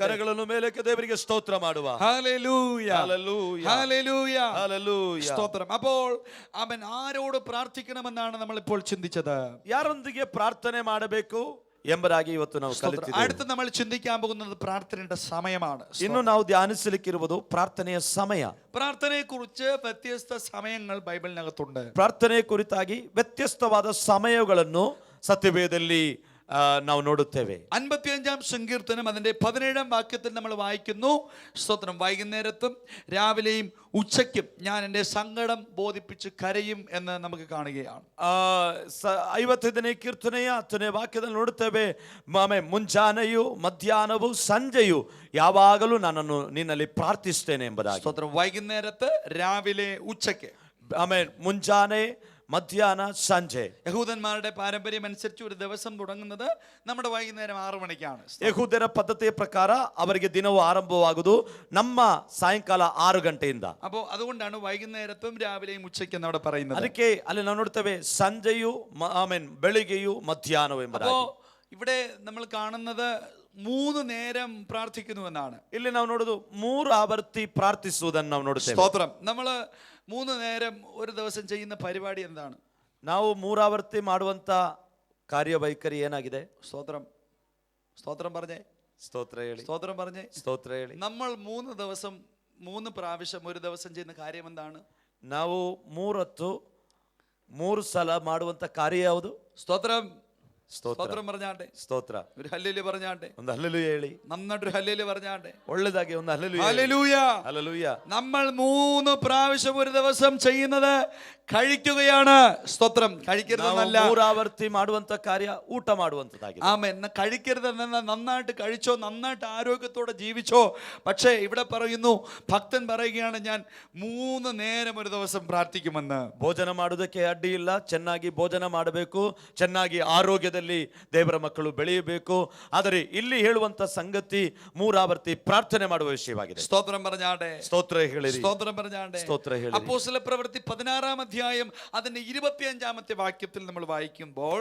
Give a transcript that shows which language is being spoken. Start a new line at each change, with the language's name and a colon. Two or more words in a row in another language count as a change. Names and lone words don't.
Kannada: ಕರಗಳನ್ನು ಮೇಲಕ್ಕೆ ದೇವರಿಗೆ ಸ್ತೋತ್ರ ಮಾಡುವ.
Malayalam: ഹല്ലേലൂയ ഹല്ലേലൂയ ഹല്ലേലൂയ ഹല്ലേലൂയ. സ്തോത്രം. അപ്പോൾ അവൻ ആരോട് പ്രാർത്ഥിക്കണമെന്നാണ് നമ്മൾ ഇപ്പോൾ ചിന്തിച്ചത്.
Kannada: ಯಾರೊಂದಿಗೆ ಪ್ರಾರ್ಥನೆ ಮಾಡಬೇಕು ಎಂಬುದಾಗಿ ಇವತ್ತು ನಾವು ಕಲಿತಿದ್ದೇವೆ.
Malayalam: അടുത്ത് നമ്മൾ ചിന്തിക്കാൻ പോകുന്നത് പ്രാർത്ഥനയുടെ സമയമാണ്.
Kannada: ಇನ್ನು ನಾವು ಧ್ಯಾನಿಸಲಿಕ್ಕಿರುವುದು ಪ್ರಾರ್ಥನೆಯ ಸಮಯ.
Malayalam: പ്രാർത്ഥനയെ കുറിച്ച് വ്യത്യസ്ത സമയങ്ങൾ ബൈബിളിനകത്തുണ്ട്.
Kannada: ಪ್ರಾರ್ಥನೆ ಕುರಿತಾಗಿ ವ್ಯತ್ಯಸ್ತವಾದ ಸಮಯಗಳನ್ನು ಸತ್ಯವೇದದಲ್ಲಿ ನಾವು ನೋಡುತ್ತೇವೆ.
Malayalam: 55 സങ്കീർത്തനം അതിന്റെ 17 വാക്യത്തിൽ നമ്മൾ വായിക്കുന്നു, സ്തോത്രം, വൈകുന്നേരത്തും രാവിലെയും ഉച്ചയ്ക്കും ഞാൻ എൻ്റെ സങ്കടം ബോധിപ്പിച്ച് കരയും എന്ന് നമുക്ക് കാണുകയാണ്.
Kannada: 55ನೇ ಕೀರ್ತನೆಯ 10ನೇ ವಾಕ್ಯದಲ್ಲಿ ನೋಡುತ್ತೇವೆ, ಮುಂಜಾನೆಯು ಮಧ್ಯಾಹ್ನವೂ ಸಂಜೆಯು ಯಾವಾಗಲೂ ನನ್ನನ್ನು ನಿನ್ನಲ್ಲಿ ಪ್ರಾರ್ಥಿಸ್ತೇನೆ ಎಂಬುದಾಗಿ.
Malayalam: സ്തോത്രം. വൈകുന്നേരത്ത് രാവിലെ ഉച്ചയ്ക്ക്.
Kannada: ಮುಂಜಾನೆ ಮಧ್ಯಾಹ್ನ ಸಂಜೆ.
Malayalam: യഹൂദന്മാരുടെ പാരമ്പര്യം അനുസരിച്ച് ഒരു ദിവസം തുടങ്ങുന്നത് നമ്മുടെ വൈകുന്നേരം 6 മണിക്കാണ്.
Kannada: ಯಹೂದ್ಯರ ಪದ್ಧತಿಯ ಪ್ರಕಾರ ಅವರಿಗೆ ದಿನವು ಆರಂಭವಾಗುವುದು ನಮ್ಮ ಸಾಯಂಕಾಲ 6 ಗಂಟೆಯಿಂದ.
Malayalam: അപ്പോൾ അതുകൊണ്ടാണ് വൈകുന്നേരത്തും രാവിലെയും ഉച്ചയ്ക്കും അവിടെ പറയുന്നത്.
Kannada: ಅದಕ್ಕೆ ಅಲ್ಲಿ ನಾವು ನೋಡ್ತೇವೆ ಸಂಜೆಯು ಬೆಳಿಗ್ಗೆಯು ಮಧ್ಯಾಹ್ನವು ಎಂಬುದಾಗಿ.
Malayalam: അപ്പോൾ ഇവിടെ നമ്മൾ കാണുന്നത് 3 നേരം പ്രാർത്ഥിക്കുന്നു എന്നാണ്.
Kannada: ಇಲ್ಲಿ ನಾವು ನೋಡುದು 3 ಆವರ್ತಿ ಪ್ರಾರ್ಥಿಸುವುದನ್ನು ನಾವು ನೋಡುತ್ತೇವೆ.
Malayalam: സ്തോത്രം. നമ്മൾ 3 നേരം ഒരു ദിവസം ചെയ്യുന്ന പരിപാടി എന്താണ്?
Kannada: ನಾವು 3 ಆವರ್ತಿ ಮಾಡುವಂತ ಕಾರ್ಯವೈಖರಿ ಏನಾಗಿದೆ?
Malayalam: സ്തോത്രം. സ്തോത്രം പറഞ്ഞേ.
Kannada: ಸ್ತೋತ್ರ ಹೇಳಿ.
Malayalam: സ്തോത്രം പറഞ്ഞേ.
Kannada: ಸ್ತೋತ್ರ ಹೇಳಿ.
Malayalam: നമ്മൾ 3 ദിവസം 3 പ്രാവശ്യം ഒരു ദിവസം ചെയ്യുന്ന കാര്യം എന്താണ്?
Kannada: ನಾವು 3 ಹೊತ್ತು 3 ಸಲ ಮಾಡುವಂತ ಕಾರ್ಯ ಯಾವುದು?
Malayalam: സ്തോത്രം.
Kannada: ಸ್ತೋತ್ರ.
Malayalam: സ്തോത്രം പറഞ്ഞാട്ടെ.
Kannada: ಸ್ತೋತ್ರ.
Malayalam: ഒരു ഹല്ലേലൂയ പറഞ്ഞാട്ടെ.
Kannada: ಒಂದು ಹಲ್ಲೆಲೂಯ ಹೇಳಿ.
Malayalam: നന്നായിട്ടൊരു ഹല്ലേലൂയ പറഞ്ഞാട്ടെ.
Kannada: ಒಳ್ಳೆದಾಗಿ ಒಂದು ಹಲ್ಲೆಲೂಯ.
Malayalam: ഹല്ലേലൂയ.
Kannada: ಹಲ್ಲೆಲೂಯ.
Malayalam: നമ്മൾ 3 പ്രാവശ്യം ഒരു ദിവസം ചെയ്യുന്നത് കഴിക്കുകയാണ്. സ്തോത്രം. കഴിക്കരുതെന്നല്ല.
Kannada: 3 ആവർത്തി ಮಾಡುವಂತ ಕಾರ್ಯ ಊಟ ಮಾಡುವಂತದಾಗಿದೆ.
Malayalam: ആമേൻ. കഴിക്കരുതെന്ന നന്നായിട്ട് കഴിച്ചോ, നന്നായിട്ട് ആരോഗ്യത്തോടെ ജീവിച്ചോ. പക്ഷേ ഇവിടെ പറയുന്നു, ഭക്തൻ പറയുകയാണ്, ഞാൻ 3 നേരം ഒരു ദിവസം പ്രാർത്ഥിക്കുമെന്ന്.
Kannada: ಭೋಜನ ಮಾಡುವುದಕ್ಕೆ ಅಡ್ಡಿ ಇಲ್ಲ, ಚೆನ್ನಾಗಿ ಭೋಜನ ಮಾಡಬೇಕು, ಚೆನ್ನಾಗಿ ಆರೋಗ್ಯದಲ್ಲಿ ದೇವರ ಮಕ್ಕಳು ಬೆಳೆಯಬೇಕು. ಆದರೆ ಇಲ್ಲಿ ಹೇಳುವಂತ ಸಂಗತಿ 3 ಆವರ್ತಿ ಪ್ರಾರ್ಥನೆ ಮಾಡುವ ವಿಷಯವಾಗಿದೆ.
Malayalam: സ്തോത്രം പറഞ്ഞാട്ടെ.
Kannada: ಸ್ತೋತ್ರ ಹೇಳಿರಿ.
Malayalam: സ്തോത്രം പറഞ്ഞാട്ടെ.
Kannada: ಸ್ತೋತ್ರ ಹೇಳಿರಿ.
Malayalam: അപ്പോസ്തല പ്രവൃത്തി 16-ാം അധ്യായം അതിന്റെ 25-ാമത്തെ വാക്യത്തിൽ നമ്മൾ വായിക്കുമ്പോൾ,